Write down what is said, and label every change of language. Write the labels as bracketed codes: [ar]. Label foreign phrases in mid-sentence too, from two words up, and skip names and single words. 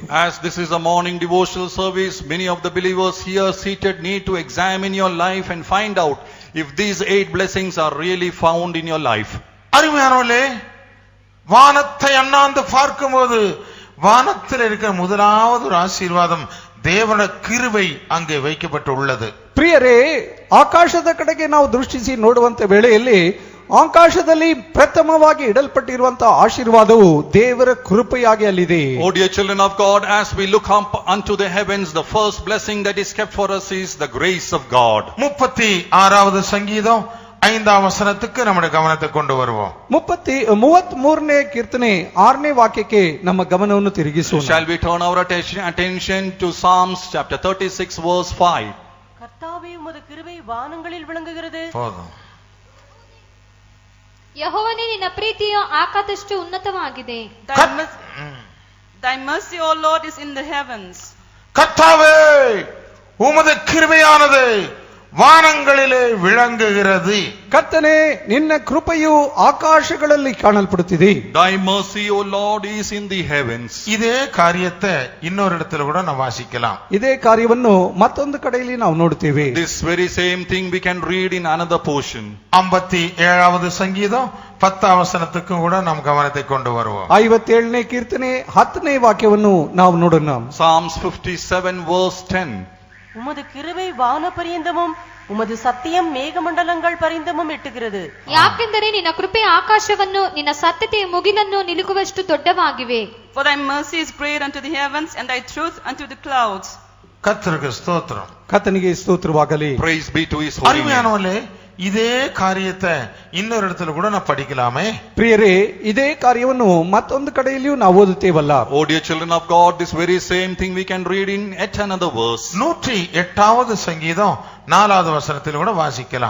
[en] As this is a morning devotional service, many of the believers here seated need to examine your life and find out if these 8 blessings are really found in your life. [ta] அருமையானவர்களே, வானத்தை அண்ணாந்து பார்க்கும்போது வானத்தில் இருக்கிற முதலாவது ஒரு ஆசீர்வாதம் தேவனுடைய கிருபை அங்கே வைக்கப்பட்டு உள்ளது. [kn] ಪ್ರಿಯರೇ, ಆಕಾಶದ ಕಡೆಗೆ ನಾವು ದೃಷ್ಟಿಸಿ ನೋಡುವಂತ ವೇಳೆಯಲ್ಲಿ ಆಕಾಶದಲ್ಲಿ ಪ್ರಥಮವಾಗಿ ಇಡಲ್ಪಟ್ಟಿರುವಂತಹ ಆಶೀರ್ವಾದವು ದೇವರ ಕೃಪೆಯಾಗಿ ಅಲ್ಲಿದೆ. [en] Oh dear children of God, as we look up unto the heavens, the first blessing that is kept for us is the grace of God. [ta] 36வது சங்கீதம் 5ஆம் வசனத்துக்கு நம்முடைய கவனத்தை கொண்டு வருவோம். [kn] 33ನೇ ಕೀರ್ತನೆ 6ನೇ ವಾಕ್ಯಕ್ಕೆ ನಮ್ಮ ಗಮನವನ್ನು ತಿರುಗಿಸೋಣ. [en] Shall we turn our attention to Psalms chapter 36 verse 5. [ta] கர்த்தாவே, உமது கிருபை வானங்களில் விளங்குகிறது. போதும். [kn] ಯೆಹೋವನೇ, ನಿನ್ನ ಪ್ರೀತಿಯು ಆಕಾಶದಷ್ಟು ಉನ್ನತವಾಗಿದೆ. [en] Thy mercy, O Lord, is in the heavens. [ta] கர்த்தாவே, உமது கிருபையானது வானங்களிலே விளங்குகிறது. [kn] ಕರ್ತನೇ, ನಿನ್ನ ಕೃಪೆಯು ಆಕಾಶಗಳಲ್ಲಿ ಕಾಣಲ್ಪಡುತ್ತಿದೆ. [en] Thy mercy, O Lord, is in the heavens. [ta] இதே காரியத்தை இன்னொரு இடத்துல கூட நாம் வாசிக்கலாம். [kn] ಇದೇ ಕಾರ್ಯವನ್ನು ಮತ್ತೊಂದು ಕಡೆಯಲ್ಲಿ ನಾವು ನೋಡುತ್ತೇವೆ. [en] This very same thing we can read in another portion. [ta] 57வது சங்கீதம் 10ஆம் வசனத்துக்கு கூட நாம் கவனத்தை கொண்டு வருவோம். [kn] 57ನೇ ಕೀರ್ತನೆ 10ನೇ ವಾಕ್ಯವನ್ನು ನಾವು ನೋಡೋಣ. [en] Psalms 57 verse 10. [ta] உமது கிருபை வான பரியந்தமும் உமது சத்தியம் மேகமண்டலங்கள் பரியந்தமும் எட்டுகிறது. [kn] ಯಾಕೆಂದರೆ ನಿನ್ನ ಕೃಪೆ ಆಕಾಶವನ್ನು, ನಿನ್ನ ಸತ್ಯತೆಯ ಮುಗಿಲನ್ನು ನಿಲುಕುವಷ್ಟು ದೊಡ್ಡವಾಗಿವೆ. [en] For thy mercy is great unto the heavens, and thy truth unto the clouds. [ta] கர்த்தருக்கு ஸ்தோத்திரம். [kn] ಕರ್ತನಿಗೆ ಸ್ತೋತ್ರವಾಗಲಿ. [en] Praise be to his holy name. [ta] அருமையானவர்களே, இதே காரியத்தை இன்னொரு இடத்துல கூட நான் படிக்கலாமே. [kn] ಪ್ರಿಯರೇ, ಇದೇ ಕಾರ್ಯವನ್ನು ಮತ್ತೊಂದು ಕಡೆಯಲ್ಲಿಯೂ ನಾವು ಓದುತ್ತೇವಲ್ಲ. [en] Oh dear children of God, this very same thing we can read in yet another verse. [ta] 108வது சங்கீதம் 4வது வசனத்தில் கூட வாசிக்கலாம்.